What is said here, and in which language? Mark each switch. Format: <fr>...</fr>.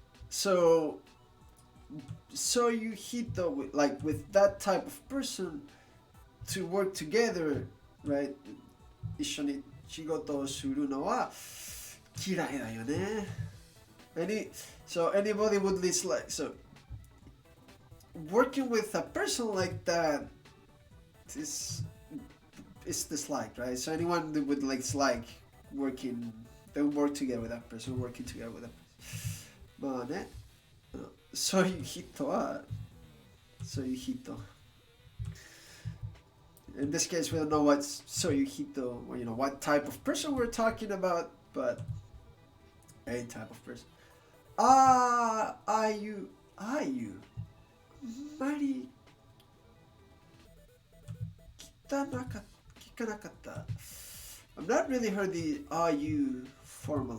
<en>So, そういう人 like with that type of person to work together, right?</en> <ja>一緒に仕事をするのは嫌いだよね。</ja> <en>So anybody would dislike. So working with a person like that is disliked, right? So anyone that would like dislike working, they work together with that person, working together with that person.</en> <ja>まあね、そういう人はそういう人。</ja> <en>In this case, we don't know what's そういう人, or what type of person we're talking about, but a type of person.</en> <ja>あいうあまり聞かなかった。</ja> <en>I've not really heard the are you formula.</en>